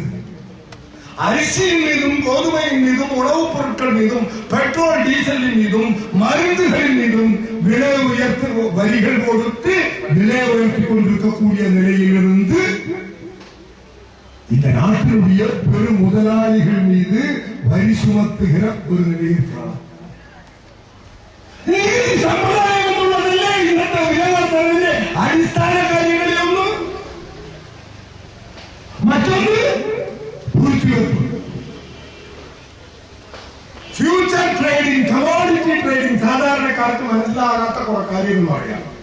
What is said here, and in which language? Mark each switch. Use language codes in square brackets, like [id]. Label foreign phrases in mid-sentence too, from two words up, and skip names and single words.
[ta] அரிசியின் மீதும் கோதுமையின் மீதும் உணவுப் பொருட்கள் மீதும் பெட்ரோல் டீசலின் மீதும் மருந்துகளின் மீதும் விலை உயர்த்து வரிகள் கொடுத்து விலை உயர்த்திக் கொண்டிருக்கக்கூடிய நிலையிலிருந்து இந்த நாட்டினுடைய பெரும் முதலாளிகள் மீது வரி சுமத்துகிற ஒரு நிலையிருக்கலாம். நீதி சம்பிரதாயம் உள்ளதில்லை. [ml] ഇന്നത്തെ ഉയർന്നതിന്റെ അടിസ്ഥാന കാര്യങ്ങളിലൊന്നും മറ്റൊന്ന് [en] future trading, commodity trading [ml] സാധാരണക്കാർക്ക് മനസ്സിലാകാത്ത കുറെ കാര്യങ്ങൾ അറിയാം.